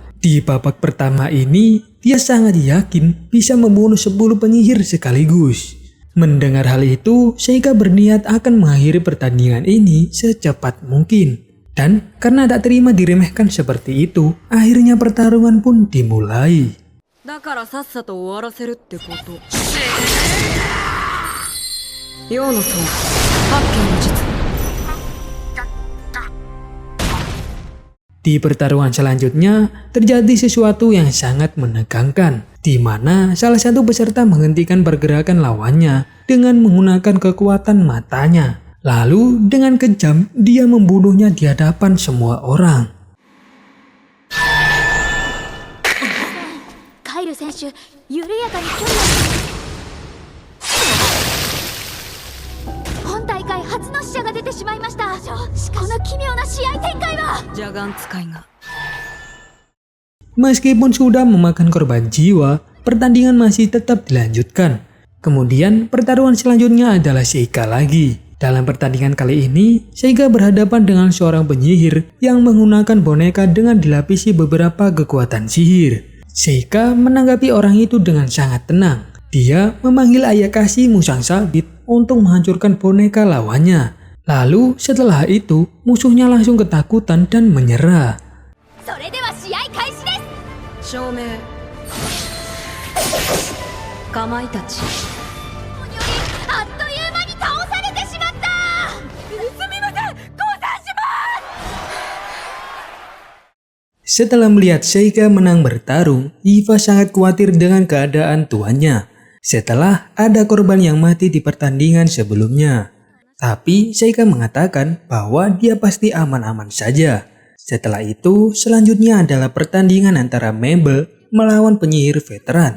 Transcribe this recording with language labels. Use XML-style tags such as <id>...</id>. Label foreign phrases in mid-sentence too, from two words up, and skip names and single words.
<id>Di babak pertama ini, dia sangat yakin bisa membunuh 10 penyihir sekaligus. Mendengar hal itu, Seika berniat akan mengakhiri pertandingan ini secepat mungkin. Dan karena tak terima diremehkan seperti itu, akhirnya pertarungan pun dimulai.</id> <ja>だからさっさと終わらせるってこと。陽の層、八景の術。</ja> <id>Di pertarungan selanjutnya, terjadi sesuatu yang sangat menegangkan, di mana salah satu peserta menghentikan pergerakan lawannya dengan menggunakan kekuatan matanya. Lalu dengan kejam, dia membunuhnya di hadapan semua orang.</id> <ja>カイル選手、緩やかに距離を。本大会初の死者が出てしまいました。この奇妙な試合展開は。ジャガン使いが。</ja> <id>Meskipun sudah memakan korban jiwa, pertandingan masih tetap dilanjutkan. Kemudian pertarungan selanjutnya adalah Seika lagi. Dalam pertandingan kali ini, Seika berhadapan dengan seorang penyihir yang menggunakan boneka dengan dilapisi beberapa kekuatan sihir. Seika menanggapi orang itu dengan sangat tenang. Dia memanggil Ayakashi Musang Sabit untuk menghancurkan boneka lawannya. Lalu setelah itu, musuhnya langsung ketakutan dan menyerah.</id> <ja>それでは試合開始です。照明。かまいたち。あっという間に倒されてしまった。すみません、降参します。</ja> <id>Setelah melihat Seika menang bertarung, Iva sangat khawatir dengan keadaan tuannya. Setelah ada korban yang mati di pertandingan sebelumnya. Tapi Seika mengatakan bahwa dia pasti aman-aman saja. Setelah itu, selanjutnya adalah pertandingan antara Mabel melawan penyihir veteran.</id>